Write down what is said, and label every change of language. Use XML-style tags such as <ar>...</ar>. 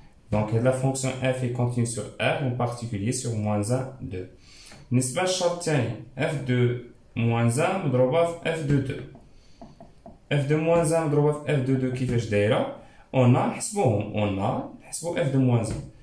<fr>Donc la fonction f est continue sur r, en particulier sur moins 1 2.</fr> <ar>بالنسبة للشرط الثاني f de moins 1 مضروبة في f de 2. f de moins 1 مضروبة في f de 2 كيفاش دايرة؟ نحسبو f de moins 1.</ar>